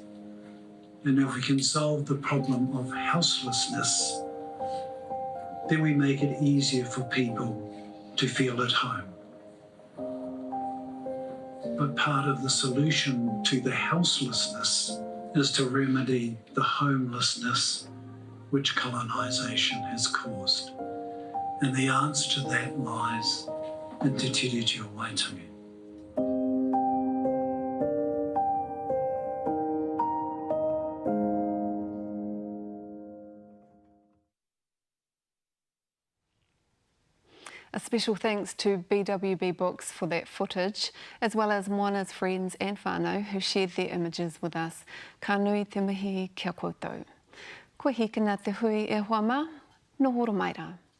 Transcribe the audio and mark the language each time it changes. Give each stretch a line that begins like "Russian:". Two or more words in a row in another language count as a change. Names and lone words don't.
English: And if we can solve the problem of houselessness, then we make it easier for people to feel at home. But part of the solution to the houselessness is to remedy the homelessness which colonisation has caused. And the answer to that lies in te tiriti o Waitangi. A special thanks to BWB Books for that footage, as well as Moana's friends and whānau who shared their images with us.
Māori: Ka nui te mihi kia koutou. Kua hikina te hui e hoa mā, no horo mai rā.